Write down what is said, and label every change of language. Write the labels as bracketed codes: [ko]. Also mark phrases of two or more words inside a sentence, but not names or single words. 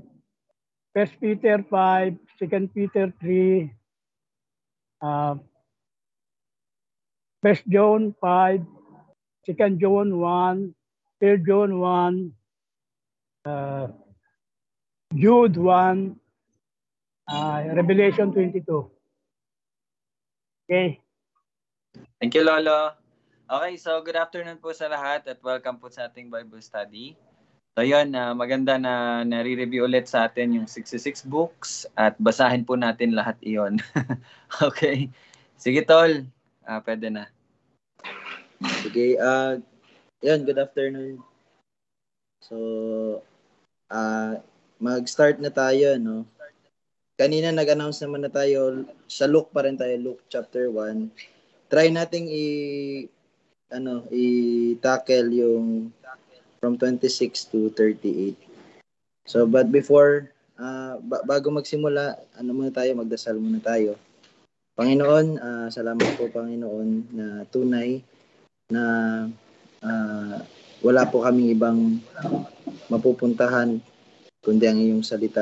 [en] 1 Peter 5. 2 Peter 3. 1 John 5. 2 John 1. 3 John 1. Jude 1. Revelation 22. Okay. Thank you, [tl] Lolo. Okay, [en] so good afternoon [tl] po sa lahat at welcome po sa ating Bible study. So yun, maganda na nare-review ulit sa atin yung 66 books at basahin po natin lahat iyon. Okay. Sige, Tol. Pwede na. Sige, yun, [en] good afternoon. [tl] So, mag-start na tayo, no? Kanina nag-announce naman na tayo, sa Luke pa rin tayo, Luke chapter 1. Try nating i-tackle yung from 26 to 38. [en] So, but before, [tl] bago magsimula, muna tayo, magdasal muna tayo. Panginoon, salamat po Panginoon na tunay na wala po kaming ibang mapupuntahan kundi ang iyong salita.